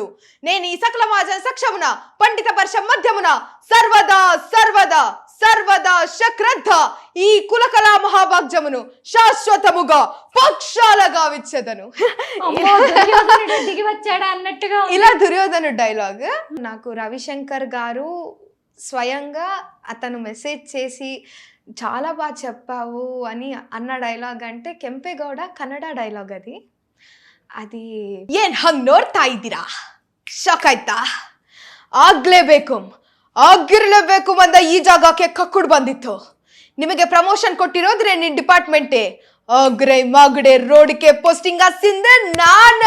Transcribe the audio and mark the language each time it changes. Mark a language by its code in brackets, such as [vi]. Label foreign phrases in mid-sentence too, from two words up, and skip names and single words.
[te] నేను ఈ సకల మాజన సక్షమున పండిత పర్ష మధ్యమున సర్వదా సర్వదా సర్వదా శక్రద్ధ ఈ కులకళా మహాభాగ్యమును శాశ్వతముగా పక్షాలగా విచ్చెదను. ఇలా దుర్యోధను డైలాగ్. నాకు రవిశంకర్ గారు స్వయంగా అతను మెసేజ్ చేసి చాలా బాగా చెప్పావు అని అన్న డైలాగ్ అంటే [kn] ಕೆಂಪೇಗೌಡ ಕನ್ನಡ ಡೈಲಾಗ್. అది ಏನ್ ಹಂಗ್ ನೋಡ್ತಾ ಇದ್ದೀರಾ? ಶಾಕ್ ಆಯ್ತಾ? ಆಗಿರ್ಲೇಬೇಕು ಅಂದ ಈ ಜಾಗಕ್ಕೆ ಕಕ್ಕುಡು ಬಂದಿತ್ತು. ನಿಮಗೆ ಪ್ರಮೋಷನ್ ಕೊಟ್ಟಿರೋದ್ರೆ ನಿನ್ ಡಿಪಾರ್ಟ್ಮೆಂಟೇ ಆಗ್ರೆ ಮಾಗಡೆ ರೋಡ್ಗೆ ಪೋಸ್ಟಿಂಗ್ ಹಾಸಿಂದೆ ನಾನು.